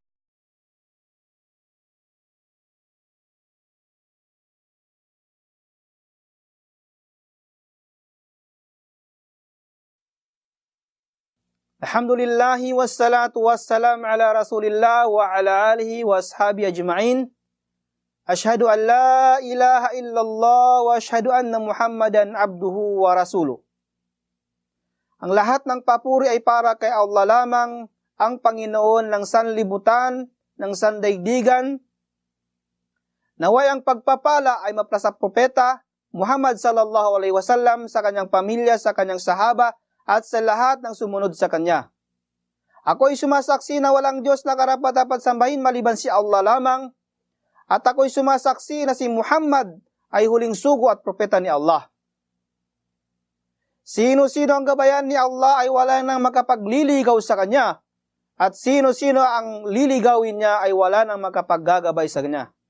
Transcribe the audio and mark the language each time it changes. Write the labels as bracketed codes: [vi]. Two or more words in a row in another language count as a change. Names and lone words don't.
[ar] الحمد لله والصلاة والسلام على رسول الله وعلى آله وأصحابه أجمعين. أشهد أن لا إله إلا الله وأشهد أن محمدا عبده ورسوله. [tl] Ang lahat ng papuri ay para kay Allah lamang, ang Panginoon ng sanlibutan, ng sandaigdigan. Naway ang pagpapala ay mapasa propeta Muhammad [ar] صلى الله عليه وسلم [tl] sa kanyang pamilya, sa kanyang sahaba, at sa lahat ng sumunod sa kanya. Ako'y sumasaksi na walang Diyos na karapat-dapat sambahin maliban si Allah lamang, at ako'y sumasaksi na si Muhammad ay huling sugo at propeta ni Allah. Sino-sino ang gabayan ni Allah ay wala nang makapagliligaw sa kanya, at sino-sino ang liligawin niya ay wala nang makapaggagabay sa kanya.